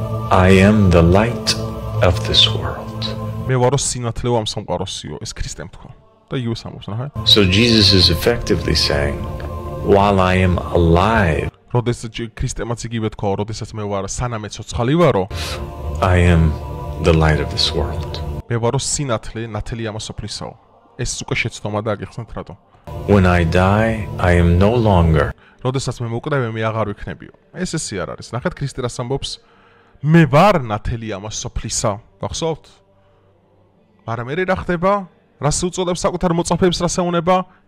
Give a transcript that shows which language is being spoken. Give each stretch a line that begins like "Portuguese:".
English: I am the light of this world.
Georgian: მე ვარო სინათლე ამ სამყაროსიო, ეს ქრისტემ თქვა. და იგივე სამობს რა.
English: So Jesus is effectively saying, while I am alive,
Georgian: როდესაც ქრისტემაც იგივე თქვა, როდესაც მე ვარ სანამე ცოცხალი ვარო,
English: I am the light of this world.
Georgian: მე ვარო სინათლე, ნათელი ამასოფლისაო. ეს უკვე შეცდომა და აგიხსნათ რატო.
English: When I die, I am no longer.
Georgian: როდესაც მე მოკრევე, მე აღარ ვიქნებიო. ეს ესე არ არის. ნახეთ ქრისტე რას ამბობს? მე ვარ ნათელი ამასოფლისა. გახსოვთ? მაგრამ მე რა ხდება? რას უწოდებს საკუთარ მოწაფეებს, რას ეუნება?